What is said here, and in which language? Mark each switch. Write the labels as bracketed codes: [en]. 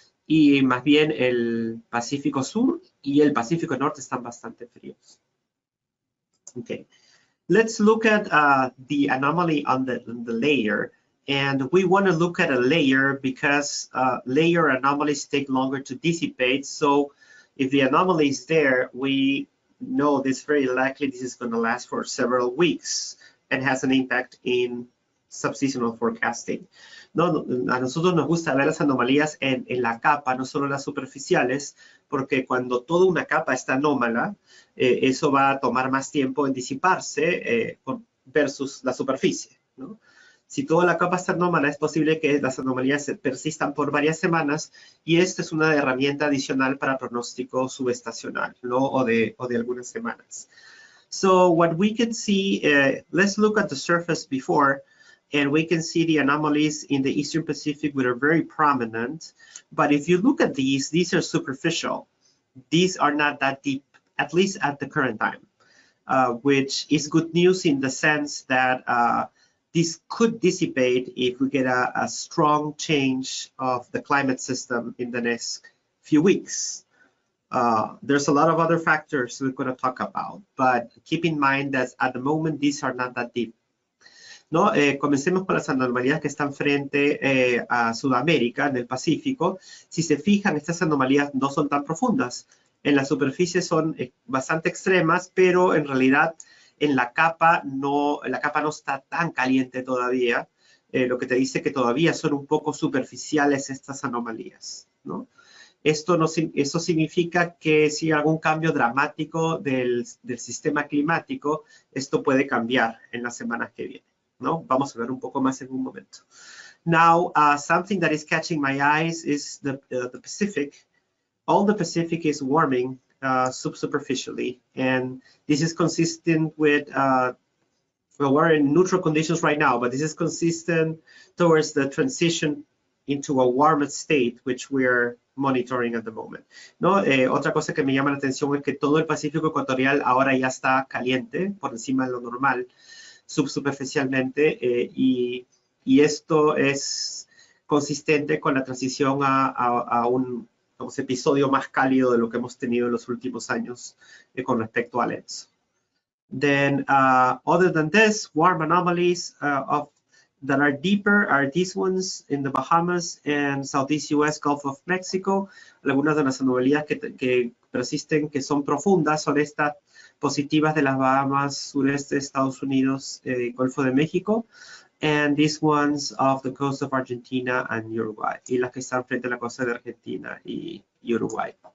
[es] Y más bien el Pacífico Sur y el Pacífico Norte están bastante fríos. [en] Okay, let's look at the anomaly on the layer. And we want to look at a layer because layer anomalies take longer to dissipate. So if the anomaly is there, we know this very likely this is going to last for several weeks and has an impact in subseasonal forecasting. [es] No, a nosotros nos gusta ver las anomalías en la capa, no solo las superficiales, porque cuando toda una capa está anómala, eso va a tomar más tiempo en disiparse versus la superficie, ¿no? Si toda la capa está anómala, es posible que las anomalías persistan por varias semanas y esta es una herramienta adicional para pronóstico subestacional, ¿no? o de algunas semanas. [en] So what we can see, let's look at the surface before, and we can see the anomalies in the Eastern Pacific that are very prominent. But if you look at these are superficial. These are not that deep, at least at the current time. which is good news in the sense that this could dissipate if we get a strong change of the climate system in the next few weeks. There's a lot of other factors we're going to talk about, but keep in mind that at the moment these are not that deep. [es] ¿No? Comencemos con las anomalías que están frente a Sudamérica, en el Pacífico. Si se fijan, estas anomalías no son tan profundas. En la superficie son bastante extremas, pero en realidad en la capa no está tan caliente todavía, lo que te dice que todavía son un poco superficiales estas anomalías, ¿no? Eso significa que si hay algún cambio dramático del sistema climático, esto puede cambiar en las semanas que vienen, ¿no? Vamos a ver un poco más en un momento. [en] Now, something that is catching my eyes is the Pacific. All the Pacific is warming subsuperficially, and this is consistent with, well, we're in neutral conditions right now, but this is consistent towards the transition into a warmer state, which we're monitoring at the moment, ¿no? [es] Otra cosa que me llama la atención es que todo el Pacífico ecuatorial ahora ya está caliente, por encima de lo normal, subsuperficialmente, y esto es consistente con la transición a un episodio más cálido de lo que hemos tenido en los últimos años con respecto al ENSO. [en] Then, other than this, warm anomalies that are deeper are these ones in the Bahamas and Southeast U.S. Gulf of Mexico. [es] Algunas de las anomalías que persisten, que son profundas, son estas positivas de las Bahamas, sureste de Estados Unidos, Golfo de México, [en] and these ones off the coast of Argentina and Uruguay, [es] y las que están frente a la costa de Argentina y Uruguay.